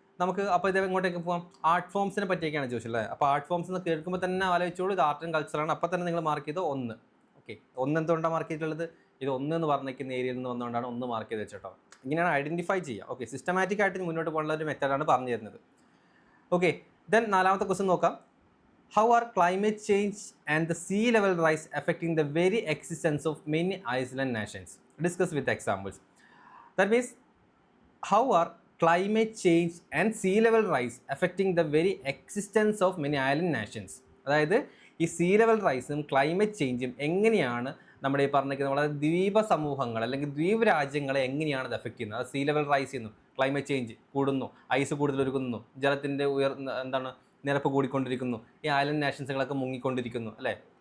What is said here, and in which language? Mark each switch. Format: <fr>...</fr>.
<ml>നമുക്ക് അപ്പോൾ ഇത് എങ്ങോട്ടേക്ക് പോകാം? ആർട്ട് ഫോംസിനെ പറ്റിയൊക്കെയാണ് ചോദിച്ചത്. അപ്പോൾ ആർട്ട് ഫോംസ് എന്ന് കേൾക്കുമ്പോൾ തന്നെ ആലോചിച്ചോളൂ, ഇത് ആർട്ട് ആൻഡ് കൾച്ചറാണ്. അപ്പോൾ തന്നെ നിങ്ങൾ മാർക്ക് ചെയ്ത് 1. ഓക്കെ, 1 എന്തുകൊണ്ടാണ് മാർക്ക് ചെയ്തിട്ടുള്ളത്? ഇത് 1 എന്ന് പറഞ്ഞിരിക്കുന്ന ഏരിയയിൽ നിന്ന് വന്നുകൊണ്ടാണ് 1 മാർക്ക് ചെയ്ത് വെച്ചിട്ടോ. ഇങ്ങനെയാണ് ഐഡൻറ്റിഫൈ ചെയ്യുക. ഓക്കെ, സിസ്റ്റമാറ്റിക് ആയിട്ട് മുന്നോട്ട് പോകാനുള്ള ഒരു മെത്തേഡാണ് പറഞ്ഞു തരുന്നത്. ഓക്കെ, ദെൻ 4ാമത്തെ ക്വസ്റ്റ്യൻ നോക്കാം.</ml> <en>How are climate change and the sea level rise affecting the very existence of many island nations? Discuss with examples. That means, how are climate change and sea level rise affecting the very existence of many island nations?</en> <ml>അതായത് ഈ see level റൈസും climate ചേഞ്ചും എങ്ങനെയാണ് നമ്മുടെ ഈ പറഞ്ഞിരിക്കുന്ന വളരെ ദ്വീപ സമൂഹങ്ങൾ അല്ലെങ്കിൽ ദ്വീപ് രാജ്യങ്ങളെ എങ്ങനെയാണ് ഇത് എഫക്റ്റ് ചെയ്യുന്നത്? അത് സീ ലെവൽ റൈസ് ചെയ്യുന്നു, ക്ലൈമറ്റ് ചേഞ്ച് കൂടുന്നു, ഐസ് കൂടുതൽ ഒരുക്കുന്നു, ജലത്തിൻ്റെ നിരപ്പ് കൂടിക്കൊണ്ടിരിക്കുന്നു, ഈ ഐലൻഡ് നാഷൻസുകളൊക്കെ മുങ്ങിക്കൊണ്ടിരിക്കുന്നു അല്ലേ?</ml>